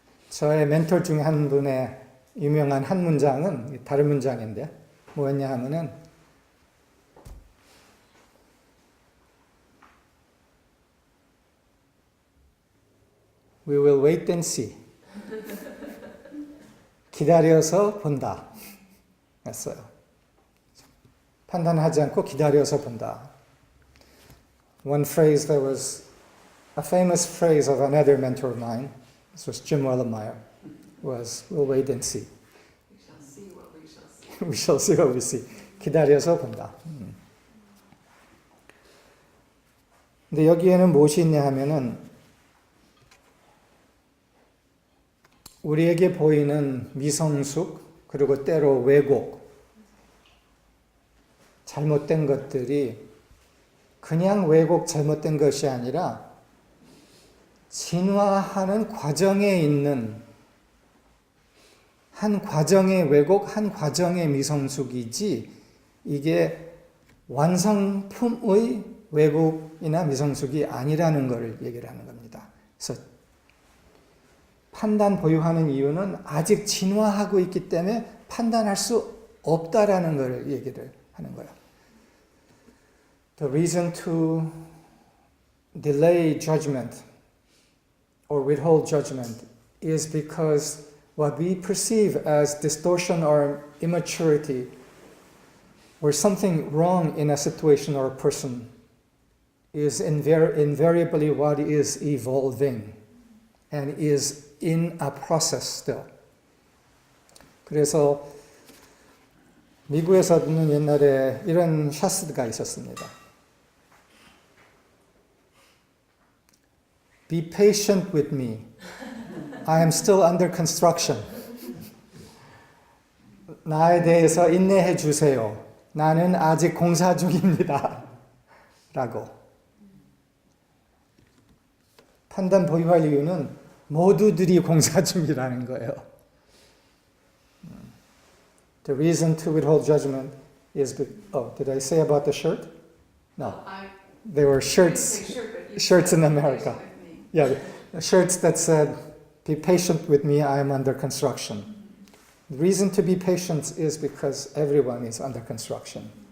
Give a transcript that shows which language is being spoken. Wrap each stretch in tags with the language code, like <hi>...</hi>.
<ko>저의 멘tor 중에 한 분의 유명한 한 문장은 다른 문장인데 뭐였냐 하면은</ko> <en>We will wait and see.</en> <ko>기다려서 본다. 했어요. 판단하지 않고 기다려서 본다.</ko> <en>One phrase that was a famous phrase of another mentor of mine, this was Jim Wellemeyer, was we'll wait and see. We shall see what we shall see. We shall see what we see.</en> <ko>기다려서 본다. 근데 여기에는 무엇이 있냐 하면은 우리에게 보이는 미성숙 그리고 때로 왜곡 잘못된 것들이 그냥 왜곡 잘못된 것이 아니라 진화하는 과정에 있는 한 과정의 왜곡, 한 과정의 미성숙이지 이게 완성품의 왜곡이나 미성숙이 아니라는 것을 얘기를 하는 겁니다. 그래서 판단 보유하는 이유는 아직 진화하고 있기 때문에 판단할 수 없다라는 것을 얘기를 하는 거예요.</ko> <en>The reason to delay judgment or withhold judgment is because what we perceive as distortion or immaturity or something wrong in a situation or a person is invariably what is evolving and is in a process still.</en> <ko>그래서 미국에서는 옛날에 이런 샤스가 있었습니다.</ko> <en>Be patient with me. I am still under construction.</en> <ko>나에 대해서 인내해 주세요. 나는 아직 공사 중입니다. 라고. 판단 보유할 이유는 모두들이 공사 중이라는 거예요.</ko> <en>The reason to withhold judgment is, did I say about the shirt? No. There were shirts in America. Yeah, shirts that said, be patient with me, I am under construction. The reason to be patient is because everyone is under construction.</en>